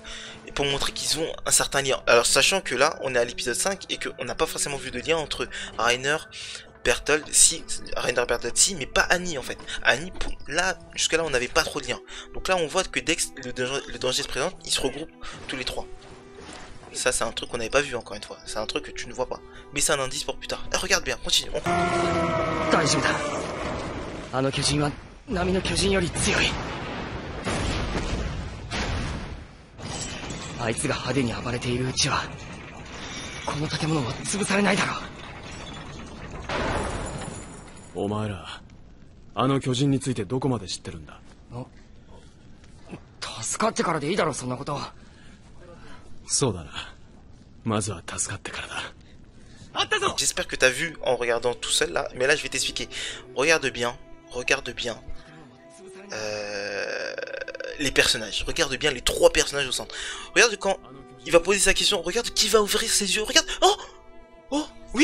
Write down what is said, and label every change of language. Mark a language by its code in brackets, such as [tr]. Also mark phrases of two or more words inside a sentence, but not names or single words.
[fr] Et pour montrer qu'ils ont un certain lien. Alors, sachant que là, on est à l'épisode 5 et qu'on n'a pas forcément vu de lien entre Reiner, Berthold, Reiner, Berthold, mais pas Annie en fait. Annie, là, jusque là, on n'avait pas trop de lien. Donc là, on voit que dès que le danger se présente, ils se regroupent tous les 3. Ça, c'est un truc qu'on n'avait pas vu encore une fois. C'est un truc que tu ne vois pas. Mais c'est un indice pour plus tard. Regarde bien, continue. [ja] Ahの巨人は波の巨人より強い。あいつが派手に暴れているうちはこの建物も潰されないだろう。お前らあの巨人についてどこまで知ってるんだ？助かってからでいいだろ、そんなことは。そうだな。まずは助かってからだ。 [fr] J'espère que t'as vu en regardant tout seul là, mais là je vais t'expliquer. Regarde bien les personnages. Regarde bien les 3 personnages au centre. Regarde quand il va poser sa question. Regarde qui va ouvrir ses yeux. Regarde. Oh, oui.